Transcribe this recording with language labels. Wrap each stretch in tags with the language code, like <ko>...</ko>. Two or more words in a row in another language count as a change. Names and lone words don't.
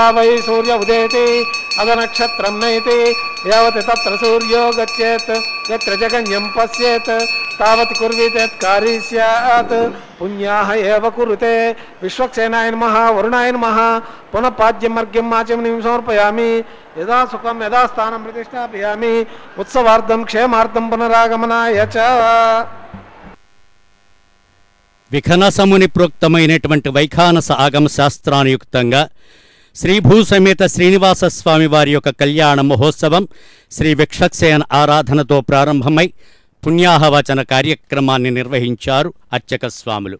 <sa>वै सूर्य उदेति अदनक्षत्रं नैति यावत् तत्र सूर्यो गच्छेत् यत्र जगन्यं पश्येत् तावत् कुर्वीतेत् कार्य स्यात् पुण्याः एव कुरुते विश्वक्सेनाय नमः वरुणाय नमः पुनः पाद्यमर्घ्यम् आचमनीं समर्पयामि यदा सुखं यदा स्थानं प्रतिष्ठापयामि उत्सवार्थं क्षेमार्थं पुनरागमनाय च</sa> <te>విఖనసముని ప్రోక్తమైనటువంటి వైఖానస ఆగమ శాస్త్రానుయుక్తంగా శ్రీ భూసమేత శ్రీనివాస స్వామి వారి యొక్క కళ్యాణ మహోత్సవం శ్రీ విక్షక్సేన ఆరాధనతో ప్రారంభమై పుణ్యాహవచన కార్యక్రమాన్ని నిర్వహించారు అర్చక స్వాములు.</te>